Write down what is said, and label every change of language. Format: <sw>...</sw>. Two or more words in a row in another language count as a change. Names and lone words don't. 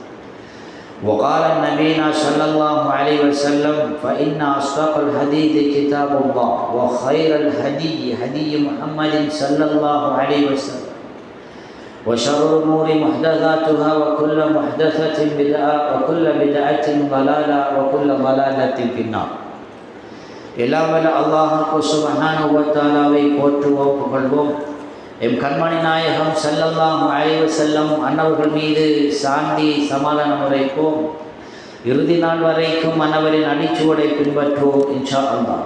<ar>وقال نبينا صلى الله عليه وسلم فإن أصدق الحديث كتاب الله وخير الهدي هدي محمد صلى الله عليه وسلم وشر الأمور محدثاتها وكل محدثة بدعة وكل بدعة ضلالة وكل ضلالة في النار</ar> <ta>எல்லாம் வல்ல அல்லாஹ் சுப்ஹானஹு வ தஆலாவை போற்றுவோம் புகழ்வோம். எம் கண்மணி நாயகம்</ta> <ar>صلى الله عليه وسلم</ar> <ta>அன்னவர்கள் மீது சாந்தி சமாதானம் உரைப்போம். இறுதி நாள் வரைக்கும் அன்னவரின் அடிச்சுவடை பின்பற்றுவோம்</ta> <ar>إن شاء الله.</ar>